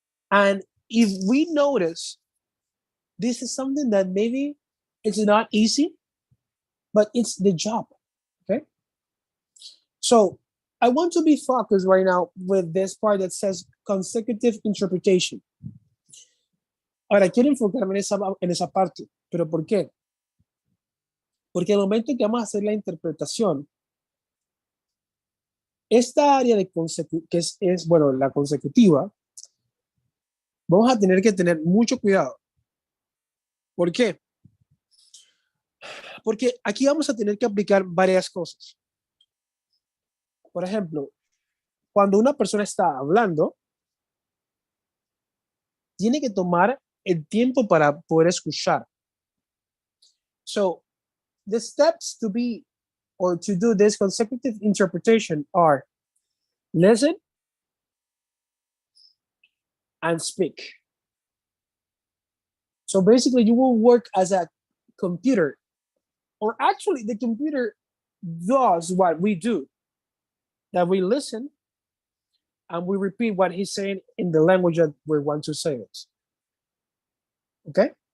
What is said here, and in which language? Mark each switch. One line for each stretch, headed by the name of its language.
English: And if we notice, this is something that maybe it's not easy, but it's the job. Okay. So I want to be focused right now with this part that says consecutive interpretation.
Spanish: Ahora, quiero enfocarme en esa parte. ¿Pero por qué? Porque al momento que vamos a hacer la interpretación, esta área de que es, bueno, la consecutiva, vamos a tener que tener mucho cuidado. ¿Por qué? Porque aquí vamos a tener que aplicar varias cosas. Por ejemplo, cuando una persona está hablando, tiene que tomar el tiempo para poder escuchar.
English: So, the steps to be or to do this consecutive interpretation are listen and speak. So basically, you will work as a computer, or actually the computer does what we do, that we listen and we repeat what he's saying in the language that we want to say it. Okay?